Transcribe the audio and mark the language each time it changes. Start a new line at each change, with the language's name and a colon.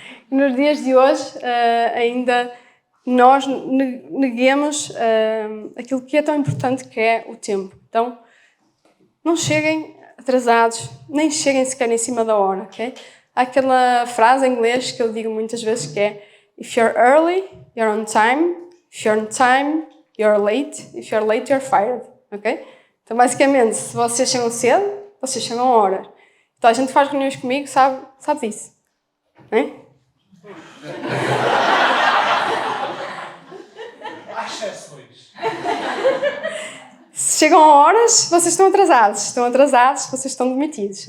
Portuguese: Nos dias de hoje ainda nós neguemos aquilo que é tão importante, que é o tempo. Então, não cheguem atrasados, nem cheguem sequer em cima da hora, ok? Há aquela frase em inglês que eu digo muitas vezes que é
English: if you're early, you're on time. If you're on time, you're late. If you're late, you're fired, ok?
Portuguese: Então, basicamente, se vocês chegam cedo, vocês chegam a hora. Então, a gente faz reuniões comigo, sabe disso, não é? Há exceções. Se chegam a horas, vocês estão atrasados, vocês estão demitidos.